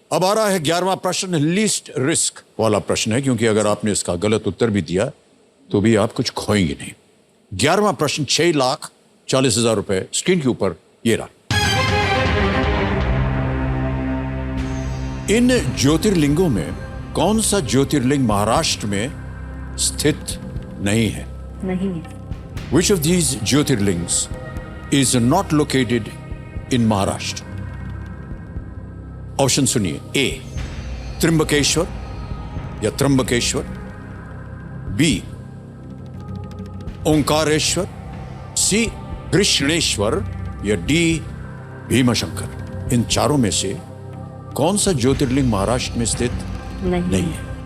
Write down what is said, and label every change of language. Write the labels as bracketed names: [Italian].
[Hindi] अब आ रहा है 11वां प्रश्न, लीस्ट रिस्क वाला प्रश्न है, क्योंकि अगर आपने इसका गलत उत्तर भी दिया तो भी आप कुछ खोएंगे नहीं। 11वां प्रश्न 6,40,000 रुपए स्क्रीन के ऊपर ये रहा। इन ज्योतिर्लिंगों में कौन सा ज्योतिर्लिंग महाराष्ट्र में स्थित नहीं है? नहीं है। [English] Which of these jyotirlingas is not located in Maharashtra? [Hindi] Option सुनिए। ए त्र्यंबकेश्वर या त्र्यंबकेश्वर, बी ओंकारेश्वर, सी कृष्णेश्वर या डी भीमाशंकर। इन चारों में से कौन सा ज्योतिर्लिंग महाराष्ट्र में स्थित नहीं है?